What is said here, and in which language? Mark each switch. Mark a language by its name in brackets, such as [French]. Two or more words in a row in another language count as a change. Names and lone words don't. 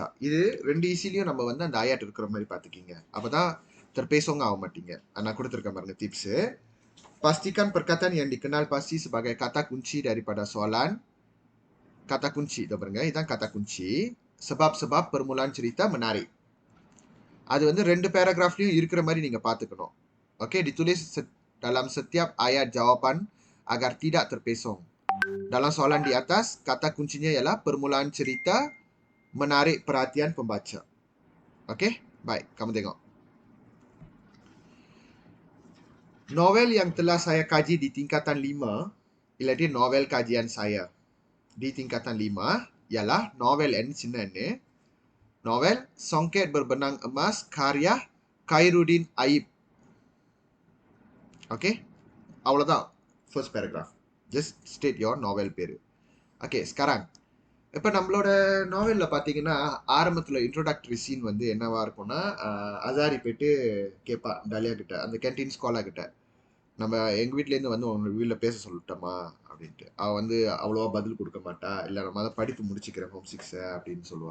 [Tamil] இது 2 ஈஸிலையும் நம்ம வந்து அந்த ayat இருக்கிற மாதிரி பார்த்துக்கிங்க. அப்பதான் terpesong ஆக மாட்டீங்க. நான் கொடுத்துருக்கேன் பாருங்க டிப்ஸ். [Malay] Pastikan perkataan yang dikenal pasti sebagai kata kunci daripada soalan. Kata kunci itu [Tamil] பாருங்க. இதான் [Malay] kata kunci. Sebab-sebab permulaan cerita menarik. [Tamil] அது வந்து 2 பேராகிராஃப்லயும் இருக்கிற மாதிரி நீங்க பார்த்துக்கணும். ஓகே, [Malay] ditulis dalam setiap ayat jawapan agar tidak terpesong. Dalam soalan di atas, kata kuncinya ialah permulaan cerita menarik perhatian pembaca. Okey, baik, kamu tengok. Novel yang telah saya kaji di tingkatan 5, ialah dia novel kajian saya. Di tingkatan 5 ialah novel N சின்ன N. Novel Songket Berbenang Emas karya Khairuddin Aib. [Tamil] Okay, அவ்வளவுதான் [English] first paragraph. Just state your novel பேரு. [Tamil] Okay, sekarang இப்போ நம்மளோட நாவல்ல பார்த்தீங்கன்னா ஆரம்பத்தில் [English] introductory scene [Tamil] வந்து என்னவா இருக்கும்னா அசாரி போயிட்டு கேட்பா டாலியா கிட்ட, அந்த கேன்டீன் ஸ்காலா கிட்ட, நம்ம எங்க வீட்ல இருந்து வந்து உங்க வீட்ல பேச சொல்லட்டோமா அப்படின்ட்டு. அவ வந்து அவ்வளவா பதில் கொடுக்க மாட்டா. இல்ல நம்ம தான் படிப்பு முடிச்சுக்கிறேன் [English] form six [Tamil] அப்படின்னு சொல்லுவா.